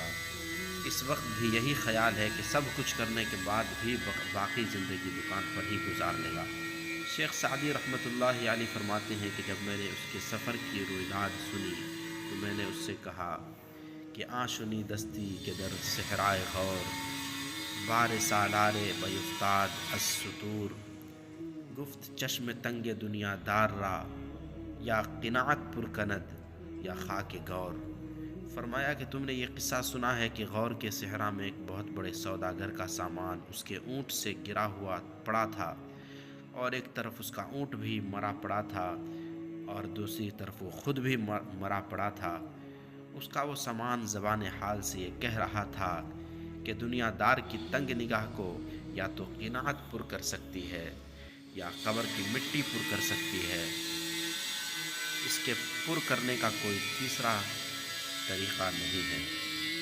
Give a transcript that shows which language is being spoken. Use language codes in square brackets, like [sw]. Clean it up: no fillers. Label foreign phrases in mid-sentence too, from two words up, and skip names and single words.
[ur] اس وقت بھی یہی خیال ہے کہ سب کچھ کرنے کے بعد بھی باقی زندگی دکان پر ہی گزار لے گا۔ شیخ سعدی رحمۃ اللہ علیہ فرماتے ہیں کہ جب میں نے اس کے سفر کی رویداد سنی تو میں نے اس سے کہا کہ [fa] آنشنی دستی کے در صحرائے غور، بار سالار بیفتاد از ستور، گفت چشم تنگ دنیا دار را، یا قناعت پر کند یا خاک گور۔ [ur] فرمایا کہ تم نے یہ قصہ سنا ہے کہ غور کے صحرا میں ایک بہت بڑے سوداگر کا سامان اس کے اونٹ سے گرا ہوا پڑا تھا اور ایک طرف اس کا اونٹ بھی مرا پڑا تھا اور دوسری طرف وہ خود بھی مرا پڑا تھا۔ اس کا وہ سامان زبان حال سے یہ کہہ رہا تھا کہ دنیا دار کی تنگ نگاہ کو یا تو قناعت پر کر سکتی ہے یا قبر کی مٹی پر کر سکتی ہے، اس کے پر کرنے کا کوئی تیسرا طریقہ نہیں ہے۔